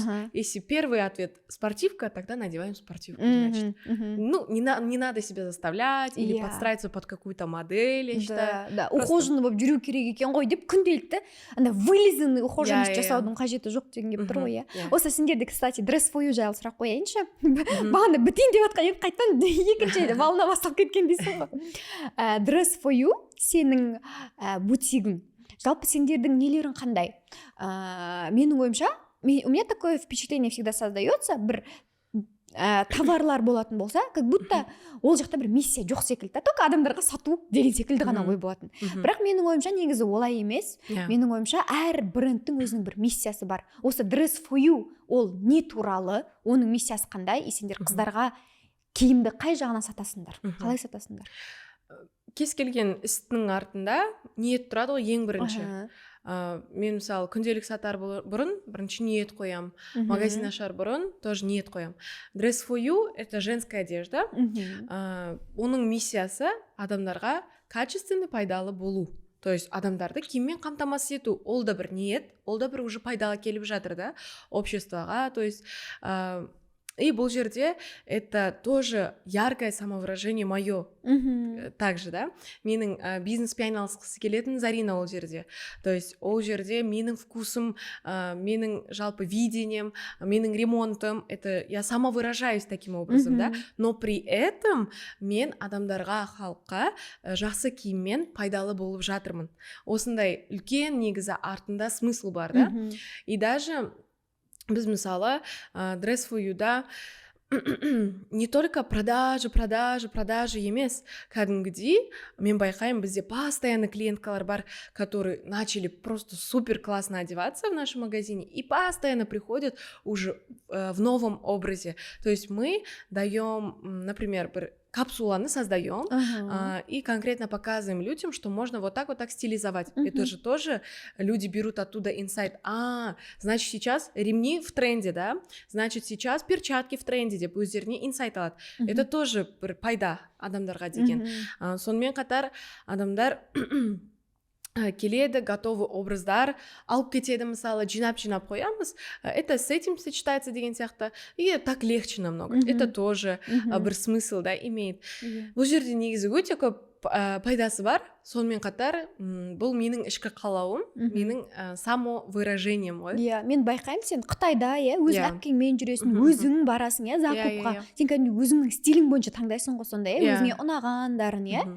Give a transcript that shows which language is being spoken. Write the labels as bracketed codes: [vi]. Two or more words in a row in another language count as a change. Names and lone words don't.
[ru] Если первый ответ спортивка, тогда надеваем спортивку, значит. Ну, не надо себя заставлять или подстраиваться под какую-то модель, я считаю. [kk] Да, ухоженный болып жүру керек екен ғой деп күнделікті андай [ru] вылизанный ухоженность [kk] жасаудың қажеті жоқ деген келіп тұр ғой. Осы сендерде, кстати, [en] dress for you [kk] жайлы сұрақ қояйыншы. Бағана бітейін деп жатқан едім, қайтадан екінші волна басталып кеткен дейсің ғой. Dress for you сенің бутигің. Жалпы сендердің нелерің қандай? Менің ойымша, [ru] у меня такое впечатление всегда создается, [kk] бір товарлар болатын болса, [ru] как будто [kk] ол жақта бір миссия жоқ секілді, только адамдарға сату деген секілді ғана ой болатын. Бірақ менің ойымша негізі олай емес. Менің ойымша әр брендтің өзінің бір миссиясы бар. Осы [en] dress for you [kk] ол не туралы, оның миссиясы қандай, и сендер қыздарға киімді қай жағынан сатасыңдар, қалай сатасыңдар? Кез келген істің артында ниет тұрады ғой ең бірінші. Мен мысалы күнделік сатар бұрын бірінші ниет қоям, магазин ашар бұрын тоже ниет қоям. [ru] Dress for you — это женская одежда. [kk] Оның миссиясы адамдарға качественный, пайдалы болу. [ru] То есть [kk] адамдарды киіммен қамтамасыз ету. Ол да бір ниет, ол да бір уже пайдалы келіп жатыр да обществоға. [ru] То есть и [kk] бұл жерде [ru] это тоже яркое самовыражение мое. Также, [kk] да, менің бизнеспен айналысқысы келетін Зарина ол жерде. [ru] То есть [kk] ол жерде менің [ru] вкусым, [kk] менің жалпы [ru] видением, менің ремонтом, это я самовыражаюсь таким образом, да. Но при этом [kk] мен адамдарға, халыққа жақсы киіммен пайдалы болып жатырмын. Осындай үлкен негізі артында смысл бар, да. [ru] И даже [kk] біз мысалы dress for you-да [ru] не только продажи [kk] емес, кәдімгідей мен байқаймын, бізде постоянно клиенткалар бар, [ru] которые начали просто супер классно одеваться в нашем магазине и постоянно приходят уже в новом образе. То есть мы даем, например, капсуланы создаем и конкретно показываем людям, что можно вот так стилизовать. Это же тоже люди берут оттуда инсайт. Значит, сейчас ремни в тренде, да? Значит, сейчас перчатки в тренде, [kk] деп өздеріне инсайт алады. [ru] Это тоже [kk] бір пайда адамдарға деген. Сонымен қатар адамдар келеді, готовый образдар алып кетеді, мысалы, жинап қоямыз. [ru] Это с этим сочетается [kk] деген сияқты. [ru] И так легче намного. Это тоже бір смысл, да, имеет. [kk] Бұл жерде негізі өте көп пайдасы бар. Сонымен қатар бұл менің ішкі қалауым, менің самовыражением ғой. Иә, мен байқаймын, сен Қытайда өз әпкеңмен жүресің, өзің барасың закупқа. Сен кәдімгі өзіңнің стилің бойынша таңдайсың ғой сонда, өзіңе ұнағандарын,